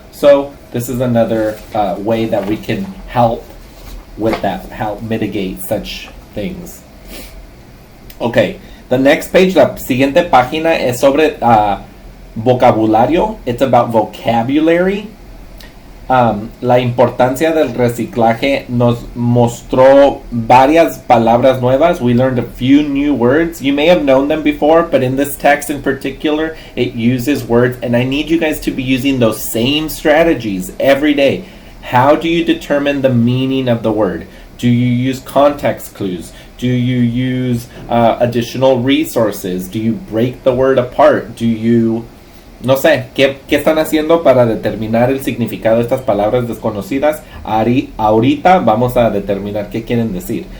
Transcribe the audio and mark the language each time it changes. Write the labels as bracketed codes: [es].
[en] So this is another way that we can help with that, help mitigate such things. Okay, the next page, [es] la siguiente página es sobre vocabulario. [en] It's about vocabulary. [es] La importancia del reciclaje nos mostró varias palabras nuevas. [en] We learned a few new words. You may have known them before, but in this text in particular, it uses words, and I need you guys to be using those same strategies every day. How do you determine the meaning of the word? Do you use context clues? Do you use additional resources? Do you break the word apart? Do you... [es] No sé, ¿qué están haciendo para determinar el significado de estas palabras desconocidas? Ahorita vamos a determinar qué quieren decir.